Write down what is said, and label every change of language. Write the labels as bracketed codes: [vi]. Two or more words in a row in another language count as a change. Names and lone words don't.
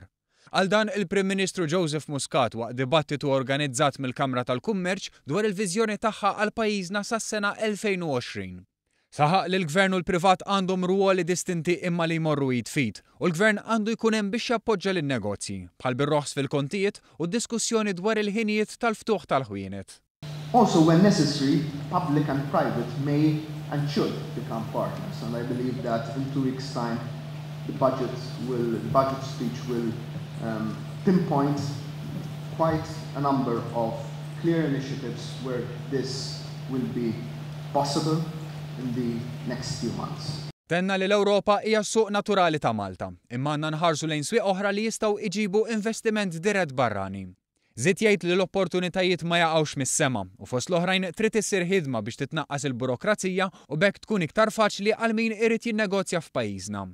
[mt] Għal dan il-Prim Ministru Joseph Muscat waqt dibattitu organizzat mill-Kamra tal-Kummerċ dwar il-viżjoni tagħha għal pajjiżna sas-sena 2020. Saħaq li l-Gvern u l-privat għandhom ruoli distinti imma li jmorru jitfit u l-Gvern għandu jkun hemm biex jappoġġja lin-negozji bħal bir-roħs fil-kontijiet u d-diskussjoni dwar il-ħinijiet tal-ftuħ tal-ħwienet. [en] Also, when necessary, public and private may and should become partners. And I believe that in 2 weeks' time, the budget speech will pinpoint quite a number of clear initiatives where this will be possible in the next few months. [mt] Tenna li l-Ewropa hija suq naturali ta' Malta, imma għandna nħarsu lejn swieq oħra li jistgħu iġibu investiment dirett barrani. Żied jgħid li l-opportunitajiet ma jaqgħux mis-sema u fost l-oħrajn trid issir ħidma biex titnaqqas il-burokrazija u bekk tkun iktar faċli għal min irid jinnegozja f'pajjiżna.